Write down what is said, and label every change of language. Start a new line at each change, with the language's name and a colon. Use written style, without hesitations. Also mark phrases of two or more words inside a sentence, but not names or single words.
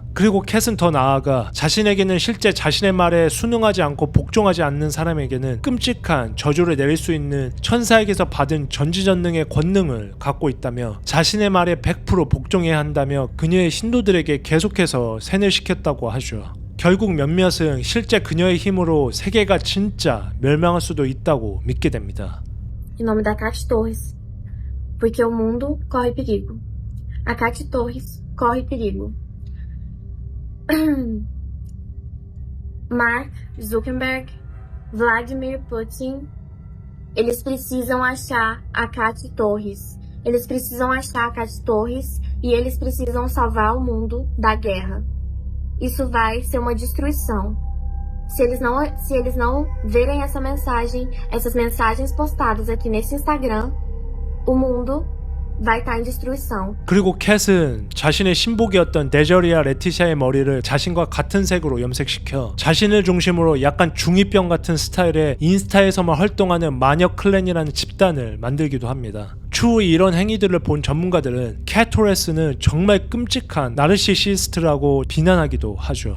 Korean: 그리고 캣은 더 나아가 자신에게는 실제 자신의 말에 순응하지 않고 복종하지 않는 사람에게는 끔찍한 저주를 내릴 수 있는 천사에게서 받은 전지전능의 권능을 갖고 있다며 자신의 말에 100% 복종해야 한다며 그녀의 신도들에게 계속해서 세뇌시켰다고 하죠. 결국 몇몇은 실제 그녀의 힘으로 세계가 진짜 멸망할 수도 있다고 믿게 됩니다.
Portuguese: Em nome da Katy Torres, porque o mundo corre perigo. A Katy Torres corre perigo. Mark Zuckerberg, Vladimir Putin, eles precisam achar a Katy Torres. Eles precisam achar a Katy Torres e eles precisam salvar o mundo da guerra. Isso vai ser uma destruição. Se eles não verem essas mensagens postadas aqui nesse Instagram, o mundo vai estar em destruição.
Korean: 그리고 캣은 자신의 신복이었던 데저리아 레티샤의 머리를 자신과 같은 색으로 염색시켜 자신을 중심으로 약간 중2병 같은 스타일의 인스타에서만 활동하는 마녀 클랜이라는 집단을 만들기도 합니다. 추후 이런 행위들을 본 전문가들은 캣 토레스는 정말 끔찍한 나르시시스트라고 비난하기도 하죠.